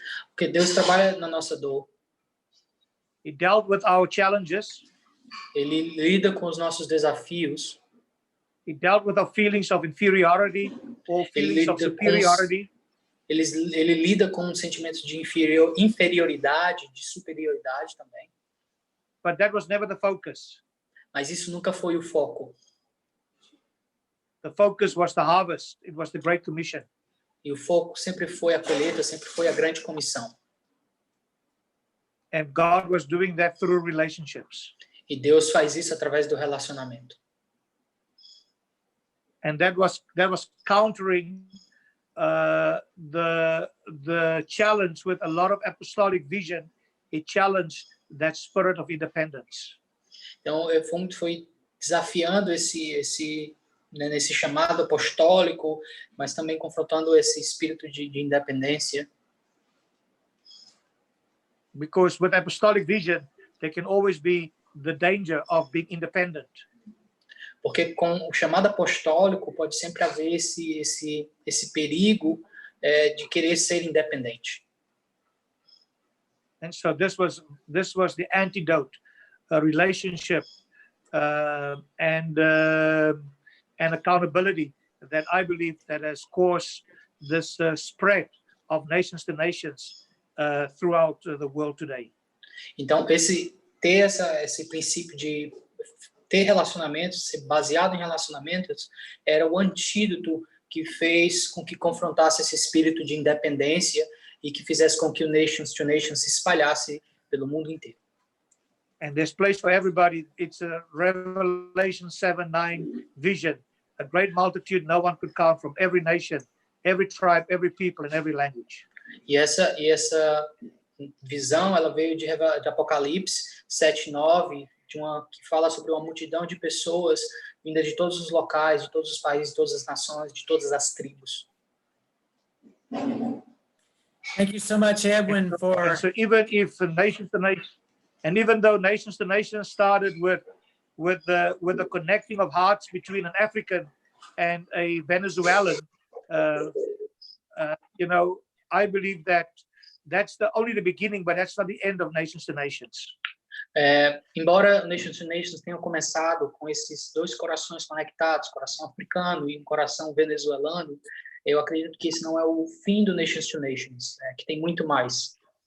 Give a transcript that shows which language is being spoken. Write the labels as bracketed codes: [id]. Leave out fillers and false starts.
[pt] Porque Deus trabalha na nossa dor. [en] He dealt with our challenges. [pt] Ele lida com os nossos desafios. [en] He dealt with our feelings of inferiority or feelings of superiority. [pt] Ele lida com sentimentos de inferioridade, de superioridade também. [en] But that was never the focus. [pt] Mas isso nunca foi o foco. [en] The focus was the harvest. It was the Great Commission. [pt] E o foco sempre foi a colheita, sempre foi a grande comissão. [en] And God was doing that through relationships. [pt] E Deus faz isso através do relacionamento. [en] And that was countering the challenge with a lot of apostolic vision. It challenged that spirit of independence. [pt] Então, foi desafiando nesse chamado apostólico, mas também confrontando esse espírito de independência. [en] Because with apostolic vision, there can always be the danger of being independent. [pt] Porque com o chamado apostólico pode sempre haver esse perigo de querer ser independente. [en] And so this was the antidote, a relationship and accountability that I believe that has caused this spread of nations to nations throughout the world today. [pt] Então esse princípio de ter relacionamentos, ser baseado em relacionamentos, era o antídoto que fez com que confrontasse esse espírito de independência e que fizesse com que o Nations to Nations se espalhasse pelo mundo inteiro. [en] And there's place for everybody. It's a Revelation 7:9 vision. A great multitude no one could count, from every nation, every tribe, every people, and every language. [pt] E essa visão, ela veio de Apocalipse 7:9, que fala sobre uma multidão de pessoas vindas de todos os locais, de todos os países, de todas as nações, de todas as tribos. [en] Thank you so much, Edwin, for... So even if nations to nations, and even though nations to nations started with the connecting of hearts between an African and a Venezuelan, I believe that's only the beginning, but that's not the end of nations to nations. [pt] Embora Nations to Nations tenham começado com esses dois corações conectados, coração africano e um coração venezuelano, eu acredito que esse não é o fim do Nations to Nations, que tem muito mais.